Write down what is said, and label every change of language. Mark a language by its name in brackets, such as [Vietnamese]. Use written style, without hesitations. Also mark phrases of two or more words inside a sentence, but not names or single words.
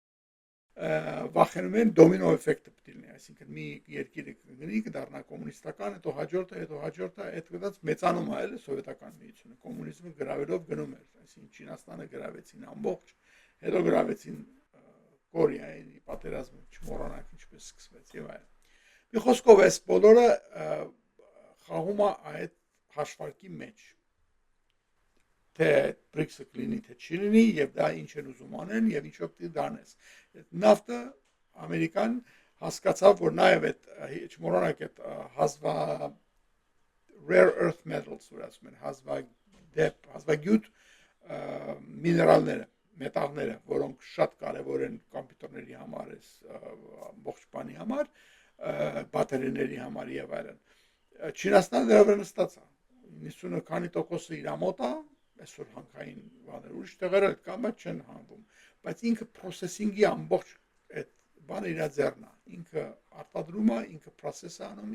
[Armenian] Վախենում են դոմինո էֆեկտը պիտի լինի, այսինքն մի երկիրը կգնի, կդառնա կոմունիստական, հետո հաջորդը, այդ կդած մեծանում է էլ սովետական միությունը, կոմունիզմը գրավելով գնում էր, այսինքն Չինաստանը գրավեցին ամբողջ, հետո գրավեցին Կորեային, պատերազմը չմոռանանք ինչպես սկսվեց եւ այլն։ Մի խոսքով այս բոլորը խաղում է այդ հաշվարկի մեջ, թե BRICS-ը կլինի, թե չի լինի, եւ դա ինչ են ուզում անեն եւ ինչով պիտի դառնես։ Նավթը Ամերիկան հասկացավ, որ նաեւ այդ չմոռանանք այդ հազվա [English] rare earth metals, [Armenian] որ ասում են, հազվագյուտ միներալները, մետաղները, որոնք շատ կարեւոր են կոմպյուտերների համար, ամբողջ բանի համար, բատերիաների համար եւ այլն։ Չինաստանը դրա վրա նստած է, 90 քանի տոկոսը իր մոտ է, այսօր հանքային բաներ, ուրիշ տեղեր էլ կան, բայց չեն հանվում, բայց ինքը processing-ի ամբողջ այդ բանը իր ձեռն է, ինքը արտադրում է, ինքը process է անում,